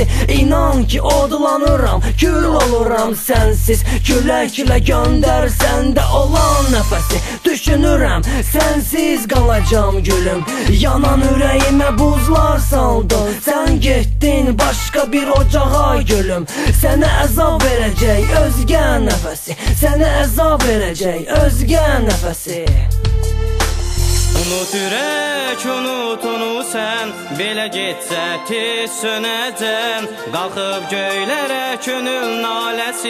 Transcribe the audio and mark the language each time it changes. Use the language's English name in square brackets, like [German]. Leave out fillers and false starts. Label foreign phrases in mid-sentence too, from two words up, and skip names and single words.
[Azerbaijani] İnan ki odlanıram, kül oluram sensiz. [Turkish] Küləklə gönder sende olan nefesi. Düşünürəm sensiz kalacağım gülüm. Yanan yüreğime buzlar saldın. Sen gittin başka bir ocağa gülüm. [Azerbaijani] Sənə əzab verəcək özgə nəfəsi. Sənə əzab verəcək özgə nəfəsi. Unut ürək, unut onu sən. Belə getsə tez sönəcəm. Qalxıb göylərə könül naləsi.